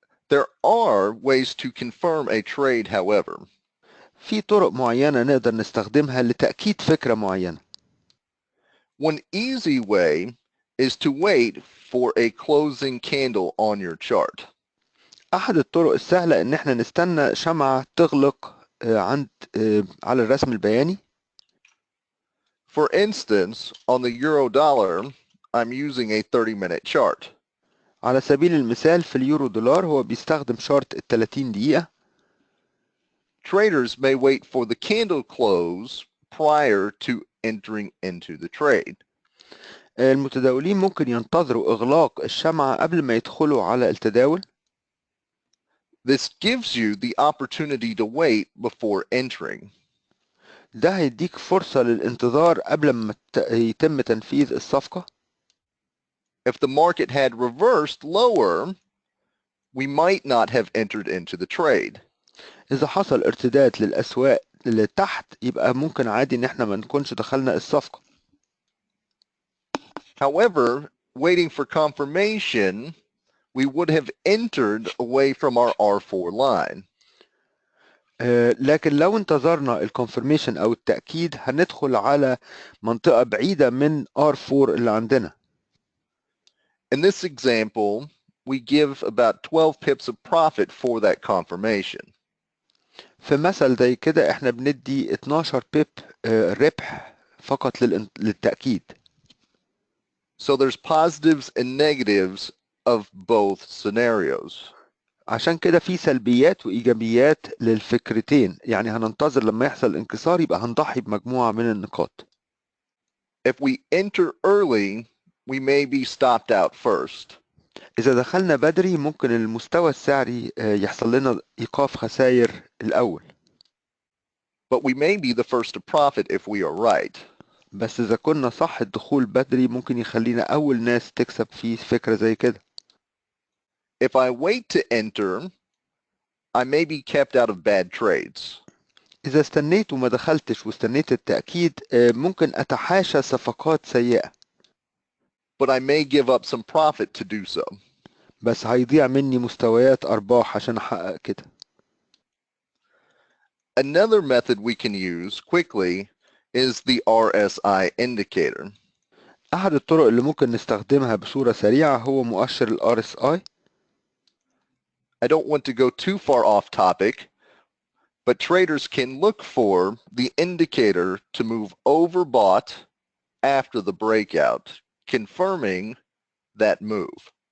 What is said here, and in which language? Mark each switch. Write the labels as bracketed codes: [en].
[en] There are ways to confirm a trade, however. [ar] في طرق معينة نقدر نستخدمها لتأكيد فكرة معينة. [en] One easy way is to wait for a closing candle on your chart. [ar] أحد الطرق السهلة إن إحنا نستنى شمعة تغلق على الرسم البياني. [en] For instance, on the euro dollar, I'm using a 30-minute chart. [ar] على سبيل المثال في اليورو دولار هو بيستخدم شارت ال 30 دقيقة. [en] Traders may wait for the candle close prior to entering into the trade. [ar] المتداولين ممكن ينتظروا إغلاق الشمعة قبل ما يدخلوا على التداول. [en] This gives you the opportunity to wait before entering. [ar] ده هيديك فرصة للانتظار قبل ما يتم تنفيذ الصفقة. [en] If the market had reversed lower, we might not have entered into the trade. [ar] إذا حصل ارتداد للأسواق لتحت يبقى ممكن عادي إن إحنا ما نكونش دخلنا الصفقة. [en] However, waiting for confirmation, we would have entered away from our R4 line. [ar] لكن لو انتظرنا الكونفirmation أو التأكيد هندخل على منطقة بعيدة من R4 اللي عندنا. [en] In this example, we give about 12 pips of profit for that confirmation. [ar] في مثل زي كده إحنا بندي 12 بيب ربح فقط للتأكيد. [en] So there's positives and negatives of both scenarios. [ar] عشان كده في سلبيات وإيجابيات للفكرتين، يعني هننتظر لما يحصل انكسار يبقى هنضحي بمجموعة من النقاط. [en] If we enter early, we may be stopped out first. [ar] إذا دخلنا بدري ممكن المستوى السعري يحصل لنا إيقاف خسائر الأول. [en] But we may be the first to profit if we are right. [ar] بس إذا كنا صح الدخول بدري ممكن يخلينا أول ناس تكسب في فكرة زي كده. [en] If I wait to enter, I may be kept out of bad trades. [ar] إذا استنيت وما دخلتش واستنيت التأكيد ممكن أتحاشى صفقات سيئة. [en] But I may give up some profit to do so. [ar] بس هيضيع مني مستويات أرباح عشان أحقق كده. [en] Another method we can use quickly is the RSI indicator. [ar] أحد الطرق اللي ممكن نستخدمها بصورة سريعة هو مؤشر ال RSI. [en] I don't want to go too far off topic, but traders can look for the indicator to move overbought after the breakout, confirming that move.